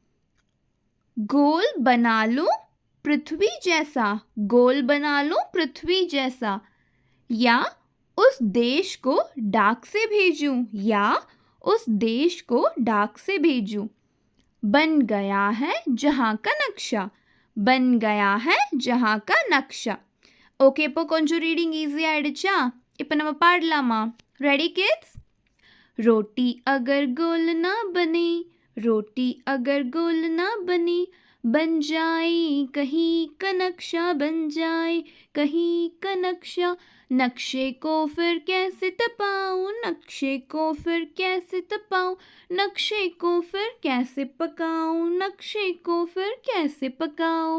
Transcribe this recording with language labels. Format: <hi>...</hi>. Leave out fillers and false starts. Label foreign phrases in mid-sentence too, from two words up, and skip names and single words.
<hi>गोल बना लूं पृथ्वी जैसा, गोल बना लूं पृथ्वी जैसा, या उस देश को डाक से भेजूं, या उस देश को डाक से भेजूं. बन गया है जहां का नक्शा, बन गया है जहाँ का नक्शा.</hi> <ta>ஓகே, இப்போ கொஞ்சம்</ta> <en>reading easy</en> <ta>ஆகிடுச்சா? இப்போ நம்ம பாடலாமா?</ta> <en>ready kids?</en> <hi>रोटी अगर गोल ना बने, रोटी अगर गोल ना बने, बन जाए कहीं का नक्शा, बन जाए कहीं का नक्शा. नक्शे को फिर कैसे तपाऊं, नक्शे को फिर कैसे तपाऊं, नक्शे को फिर कैसे पकाऊं, नक्शे को फिर कैसे पकाऊं.</hi>